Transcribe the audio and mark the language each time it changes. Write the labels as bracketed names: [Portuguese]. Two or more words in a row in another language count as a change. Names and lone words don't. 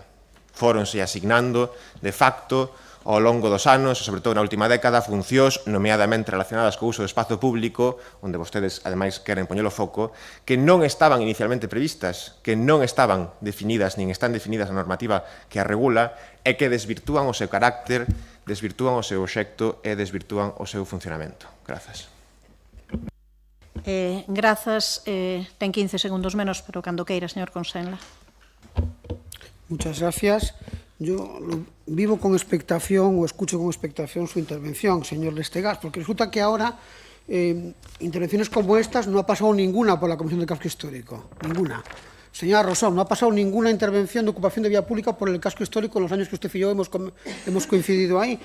[Galician] Fóronse asignando, de facto, ao longo dos anos, e sobre todo na última década, funcións nomeadamente relacionadas co uso do espazo público, onde vostedes, ademais, queren poñer o foco, que non estaban inicialmente previstas, que non estaban definidas, nin están definidas na normativa que a regula, e que desvirtúan o seu carácter, desvirtúan o seu obxecto e desvirtúan o seu funcionamento. Grazas. Grazas. Ten 15 segundos menos, pero cando queira, señor Consenla. [Spanish] Muchas gracias. Yo vivo con expectación o escucho con expectación su intervención, señor Lestegas, porque resulta que ahora intervenciones como estas no ha pasado ninguna por la Comisión de Casco Histórico, ninguna. Señora Rosón, no ha pasado ninguna intervención de ocupación de vía pública por el casco histórico en los años que usted y yo hemos coincidido ahí.